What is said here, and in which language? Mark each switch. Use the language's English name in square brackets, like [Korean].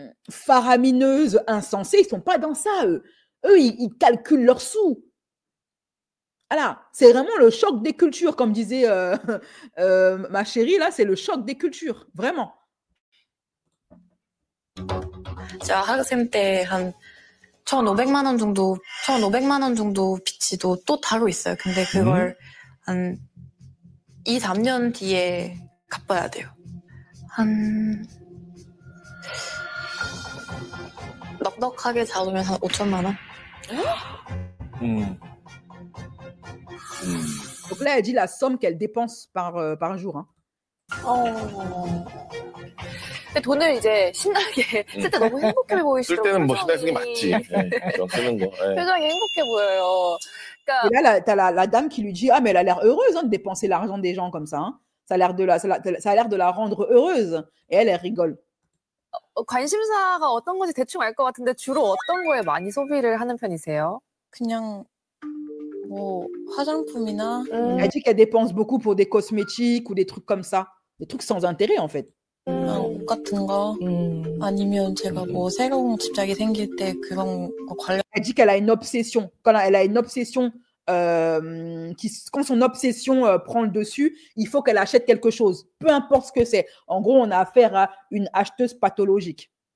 [French] faramineuses, insensées. Ils ne sont pas dans ça, eux. Eux, ils calculent leurs sous. Voilà, c'est vraiment le choc des cultures, comme disait ma chérie, là, c'est le choc des cultures, vraiment. [Korean] 제가 학생 때 한 1,500만 원 정도 빚지도 또 따로 있어요. 근데 그걸 한 2, 3년 뒤에 갚아야 돼요. 한 넉넉하게 잡으면 한 5천만 원? [French] Donc là, elle dit la somme qu'elle dépense par jour. Hein. [Korean] 근데 돈을 이제 신나게 쓸 때 너무 행복해 보이시더라고요. 쓸 때는 뭐 신나게 쓰는 게 맞지. 쓰는 거. 표정이 행복해 보여요. 그러니까 [French] Et là, tu as la dame qui lui dit « Ah, mais elle a l'air heureuse hein, de dépenser l'argent des gens comme ça. Hein. Ça a l'air de la rendre heureuse. » Et elle rigole. [Korean] 관심사가 어떤 건지 대충 알 것 같은데 주로 어떤 거에 많이 소비를 하는 편이세요? 그냥 뭐 화장품이나 [French] Elle dit qu'elle dépense beaucoup pour des cosmétiques ou des trucs comme ça. Des trucs sans intérêt, en fait. [Korean] 옷 같은 거 아니면 제가 뭐 새로운 집착이 생길 때 그런 거 관련. [French] Elle dit qu'elle a une obsession. Quand elle a une obsession, quand son obsession prend le dessus, il faut qu'elle achète quelque chose, peu importe ce que c'est. En gros, on a affaire à une acheteuse pathologique.